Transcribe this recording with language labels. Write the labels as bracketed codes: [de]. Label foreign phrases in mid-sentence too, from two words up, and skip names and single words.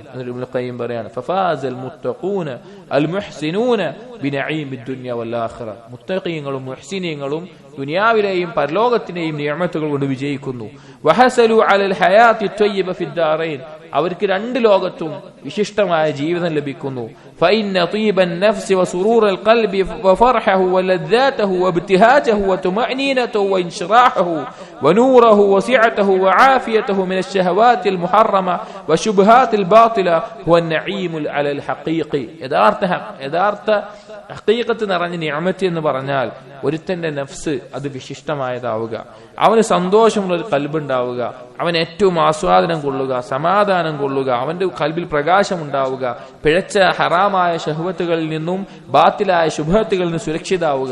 [ml] എന്നിട്ട് ഇബ്നുൽ ഖയ്യിം പറയാണ്, [ar] ففاز المتقون المحسنون بنعيم الدنيا والآخرة, [ml] മുത്തഖീങ്ങളും മുഹ്സിനീങ്ങളും ദുനിയാവിലെയും പരലോകത്തിലെയും നിഅമത്തുകൾ കൊണ്ട് വിജയിക്കുന്നു. [ar] وحصلوا على الحياة الطيبة في الدارين, [ml] അവർക്ക് രണ്ട് ലോകത്തും വിശിഷ്ടമായ ജീവിതം ലഭിക്കുന്നു. [ar] فإن طيب النفس وسرور القلب وفرحه ولذاته وابتهاجه وطمأنينته وانشراحه ونوره وسعته وعافيته من الشهوات المحرمة وشبهات الباطلة هو النعيم على الحقيقي. [ml] യഥാർത്ഥ ഹഖീഖത്ത് നിറഞ്ഞ നിഅമത്ത് എന്ന് പറഞ്ഞാൽ ഒരുത്തന്റെ നഫ്സ് അത് വിശിഷ്ടമായതാവുക, അവന് സന്തോഷമുള്ള ഒരു കൽബുണ്ടാവുക, അവൻ ഏറ്റവും ആസ്വാദനം കൊള്ളുക, സമാധാനം കൊള്ളുക, അവന്റെ കൽബിൽ പ്രകാശം ഉണ്ടാവുക, പിഴച്ച ഹറാമായ ശഹ്വത്തുകളിൽ നിന്നും ബാത്തിലായ ശുഭഹത്തുകളിൽ നിന്നും സുരക്ഷിതാവുക.